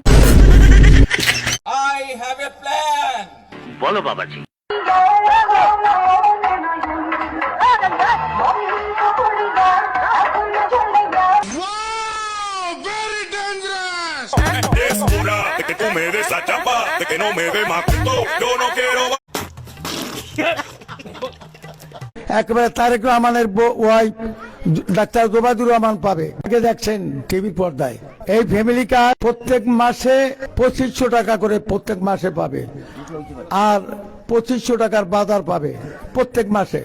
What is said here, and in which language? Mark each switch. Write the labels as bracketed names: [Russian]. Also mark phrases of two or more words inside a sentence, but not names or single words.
[Hindi] बोलो बाबा जी। [Spanish] Que tú me des la chapa, de que no me dé más punto, yo no quiero. [Bangla] একবারে তারেক রহমানের ওয়াইফ ডাক্তার গোবাদুর রহমান পাবে। দেখছেন টিভির পর্দায়, এই [English] family card [Bangla] প্রত্যেক মাসে 2500 টাকা করে প্রত্যেক মাসে পাবে। আর 2500 টাকার বাজার পাবে প্রত্যেক মাসে।